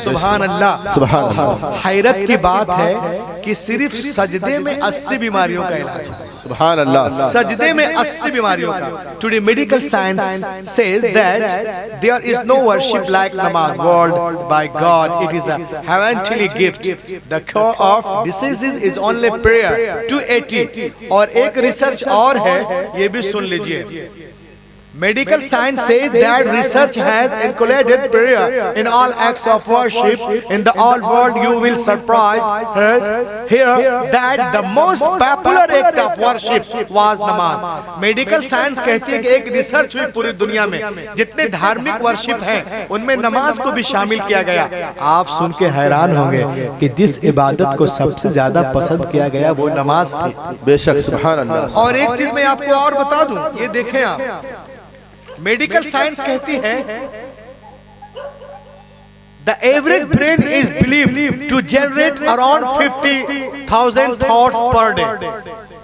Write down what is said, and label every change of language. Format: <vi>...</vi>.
<hi>सुभान अल्लाह, सुभान अल्लाह। हैरत की बात है कि सिर्फ सजदे में 80 बीमारियों का इलाज है। सुभान अल्लाह। सजदे में 80 बीमारियों का।</hi> <en>Today medical science says that there is no worship like namaz world by God. It is a heavenly gift. The cure of diseases is only prayer. 280.</en> <hi>और एक रिसर्च और है, ये भी सुन लीजिए।</hi> <en>Medical science says that research has included prayer in all acts of worship in the all world. You will surprised here that the most popular act of worship was namaz.</en> <hi>Medical science कहती है कि एक research हुई पूरी दुनिया में, जितने धार्मिक वर्शिप हैं उनमें नमाज को भी शामिल किया गया। आप सुन के हैरान होंगे कि जिस इबादत को सबसे ज्यादा पसंद किया गया वो नमाज थी। बेशक, सुभान अल्लाह। और एक चीज मैं आपको और बता दूं, ये देखें आप, मेडिकल साइंस कहती है</hi> <en>The average brain is believed to generate around 50,000 thoughts per day.</en>